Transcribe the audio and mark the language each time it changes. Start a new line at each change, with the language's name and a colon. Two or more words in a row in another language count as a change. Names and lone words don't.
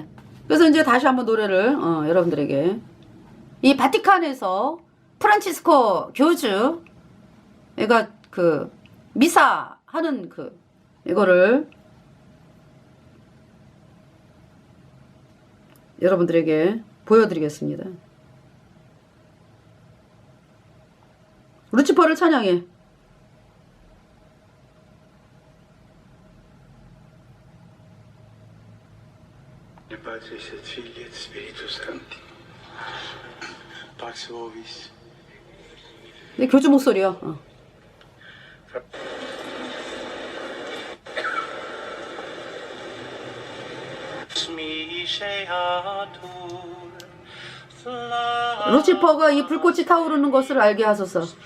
Korean: 그래서 이제 다시 한번 노래를 여러분들에게, 이 바티칸에서 프란치스코 교주 얘가 그 미사 하는 그 이거를 여러분들에게 보여드리겠습니다. 루치퍼를 찬양해.
Latin: Patris et Filii et Spiritus Sancti. Pax vobis.
Korean: 내 교주 목소리야. 루치퍼가 이 불꽃이 타오르는 것을 알게 하소서.